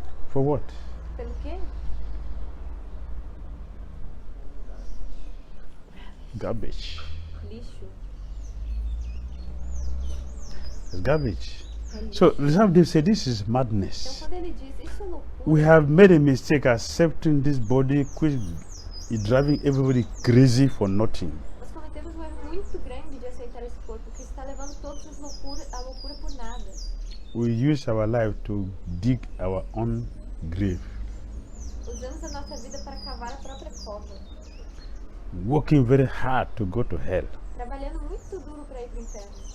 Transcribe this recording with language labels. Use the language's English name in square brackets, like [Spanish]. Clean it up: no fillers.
[English] For what? [Portuguese] Pelo quê? [English] Garbage. [Portuguese] Lixo. [English] It's garbage. [Portuguese] É lixo. [English] So they say this is [Portuguese] Então [English] madness. [Portuguese] quando ele diz isso é loucura, [English] We have made a mistake accepting this body which is driving everybody crazy for nothing. [Portuguese] nós cometemos um erro muito grande de aceitar esse corpo que está levando todos a loucura por nada. [English] We use our life to dig our own grave, [Portuguese] Usamos a nossa vida para cavar a própria cova, [English] working very hard to go to hell. [Portuguese] trabalhando muito duro para ir para o inferno.